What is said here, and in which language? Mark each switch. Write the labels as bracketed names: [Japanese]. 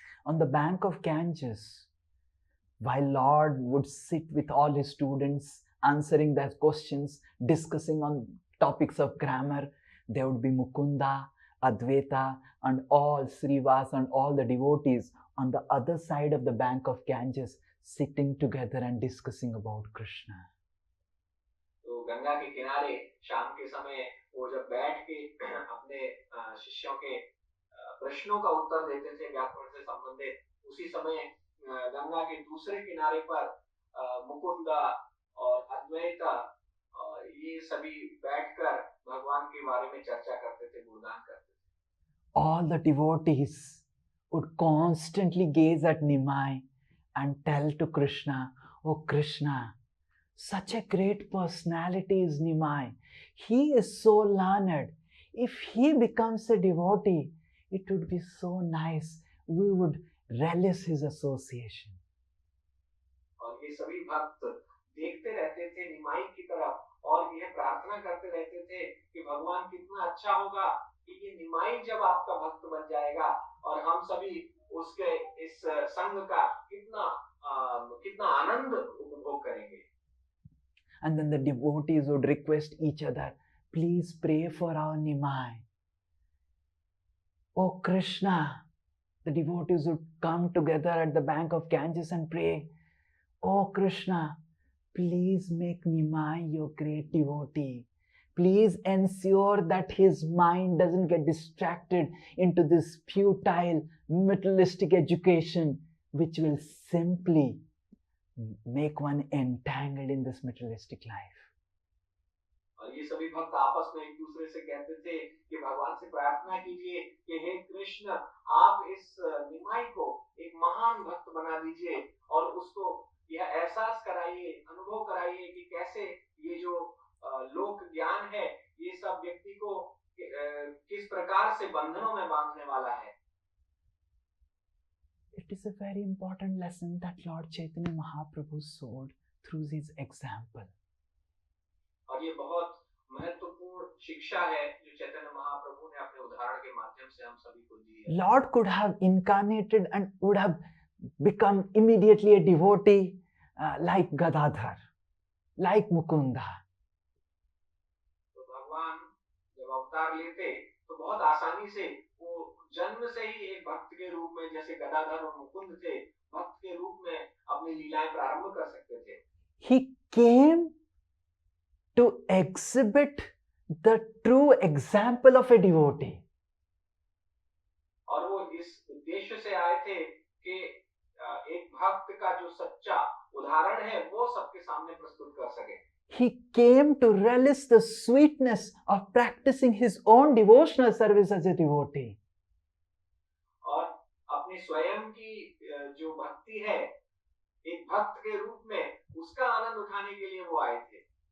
[English] On the bank of Ganges, while Lord would sit with all his students, answering their questions, discussing on topics of grammar, there would be Mukunda, Advaita, and all Srivas and all the devotees on the other side of the bank of Ganges, sitting together and discussing about Krishna. [Hindi] तो गंगा के किनारे शाम के समय वो जब बैठ के अपने शिष्यों के प्रश्नों का उत्तर देते थे व्याकरण से संबंधित, उसी समय गंगा के दूसरे किनारे पर मुकुंदा और अद्वैता ये सभी बैठकर भगवान के बारे में चर्चा करते थे, गुणगान करते थे। [English] All the devotees would constantly gaze at Nimai and tell to Krishna, "Oh Krishna, such a great personality is Nimai. He is so learned. If he becomes a devotee, it would be so nice. We would relish his association." [Hindi] और ये सभी भक्त देखते रहते थे निमाई की तरफ और यह प्रार्थना करते रहते थे कि भगवान कितना अच्छा होगा कि ये निमाई जब आपका भक्त बन जाएगा और हम सभी उसके इस संग का कितना आनंद उपभोग करेंगे। [English] And then the devotees would request each other, "Please pray for our Nimai." "Oh Krishna," the devotees would come together at the bank of Ganges and pray, "Oh Krishna, please make Nimai your great devotee. Please ensure that his mind doesn't get distracted into this futile materialistic education, which will simply make one entangled in this materialistic life." [Hindi] और ये सभी भक्त आपस में एक दूसरे से कहते थे कि भगवान से प्रार्थना कीजिए कि हे कृष्ण, आप इस निमाई को एक महान भक्त बना दीजिए और उसको यह एहसास कराइए, अनुभव कराइए कि कैसे ये जो लोक ज्ञान है ये सब व्यक्ति को किस प्रकार से बंधनों में बांधने वाला है। [English] It is a very important lesson that Lord Chaitanya Mahaprabhu showed through his example. [Hindi] और ये बहुत महत्वपूर्ण शिक्षा है जो चैतन्य महाप्रभु ने अपने उदाहरण के माध्यम से हम सभी को दी है। [English] Lord could have incarnated and would have become immediately a devotee like Gadadhar, like Mukunda. [Hindi] तो भगवान जब अवतार लेते तो बहुत आसानी से वो जन्म से ही एक भक्त के रूप में, जैसे गदाधर और मुकुंद थे, भक्त के रूप में अपनी लीलाएं प्रारंभ कर सकते थे। [English] He came to exhibit the true example of a devotee. [Hindi] और वो इस उद्देश्य से आए थे कि एक भक्त का जो सच्चा उदाहरण है वो सबके सामने प्रस्तुत कर सके। [English] He came to relish the sweetness of practicing his own devotional service as a devotee. [Hindi] और अपनी स्वयं की जो भक्ति है एक भक्त के रूप में उसका आनंद उठाने के लिए वो आए थे।